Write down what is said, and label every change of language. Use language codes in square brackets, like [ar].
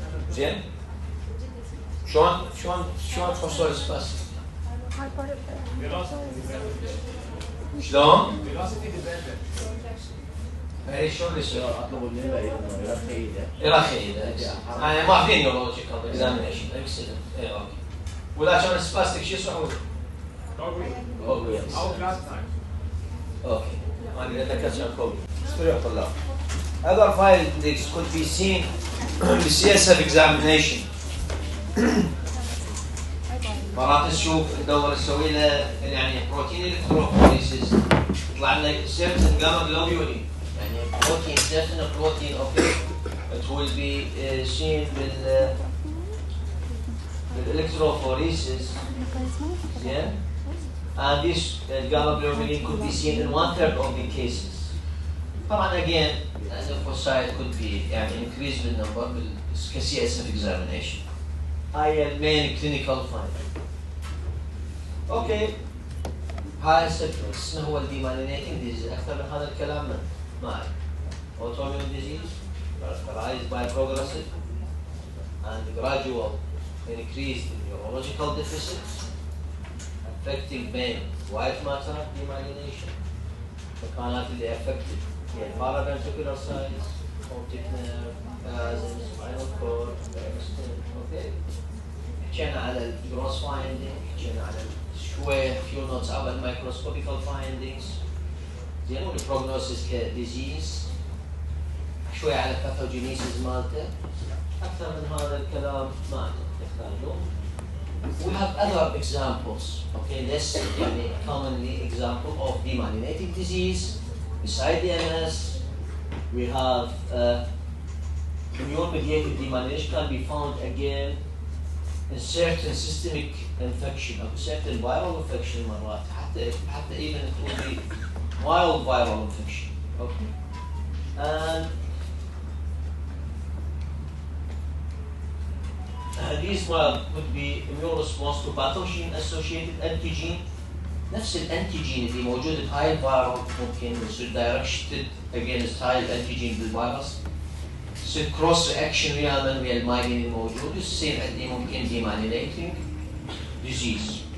[ar] زين؟ شلون تفسر spastic؟ شلون؟ اي شلون يصير؟ اطلب منه يرخي انا ما فيني [en] neurological examination excellent. [ar] اي اوكي. ولا كان spastic شو يصير؟ اوكي. اوكي. انا ذكرت كان كوبي. استريح طلاب. [en] Other findings could be seen in the CSF examination. [ar] مرات نشوف ندور نسوي له يعني بروتين الكتروفوريسيس يطلع لنا [en] certain gamma globulin [ar] يعني بروتين [en] certain protein of it will be seen بالelectrophoresis yeah and this gamma globulin could be seen in 1/3 of the cases. [ar] طبعا [en] again the lymphocyte could be [ar] يعني [en] increased بالنمبر بالCSF examination. [ar] هاي المين [en] clinical finding. [ar] اوكي هاي اسمه هو demyelinating disease. اكثر من هذا الكلام ما أعرف. [en] autoimmune disease characterized by progressive and gradual increased neurological deficits affecting main white matter demyelination. [ar] المكانات اللي [en] affected هي paraventricular sites, optic nerve, axons, spinal cord, brainstem. [ar] اوكي حكينا على الجروس فايندينج، حكينا على شويه فيو نوتس على الميكروسكوبيكال فايندينجز زين والبروجنوسيس كديزيز، شويه على الباثوجينيسيس مالته. اكثر من هذا الكلام ما تحتاجون. [en] We have other examples, okay, less [ar] يعني [en] commonly example of demyelinating disease. Beside the MS, we have immune-mediated demyelination can be found again in certain systemic infection or certain viral infection [ar] مرات حتى [en] even it will be mild viral infection. Okay, and these mild would be immune response to pathogen-associated antigen. [ar] نفس الانتيجين اللي موجود بهاي الفيروس ممكن يصير [en] directed against [ar] هاي الانتيجين بالفيروس. يصير كروس رياكشن ويا المايلين الموجود، يصير عندي ممكن demyelinating disease.